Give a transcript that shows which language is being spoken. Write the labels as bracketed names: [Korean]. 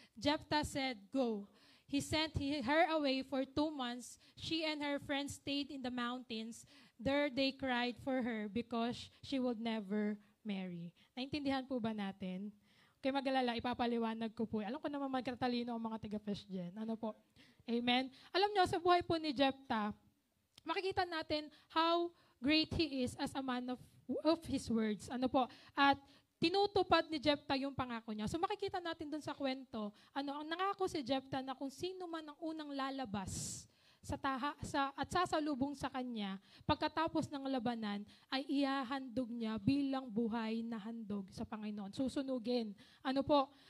[English] Jephthah said, "Go." He sent her away for 2 months. She and her friends stayed in the mountains. There they cried for her because she would never marry. [Filipino] Naintindihan po ba natin? kayo mag-alala, ipapaliwanag ko po. Alam ko naman magkatalino ang mga taga-First Gen. Ano po? Amen? Alam nyo, sa buhay po ni Jephthah, makikita natin [English] how great he is as a man of his words. [Filipino] Ano po? At tinutupad ni Jephthah yung pangako niya. So makikita natin dun sa kwento, ang nangako si Jephthah na kung sino man ang unang lalabas at sasalubong sa kanya, pagkatapos ng labanan, ay ihahandog niya bilang buhay na handog sa Panginoon. Susunugin. Ano po?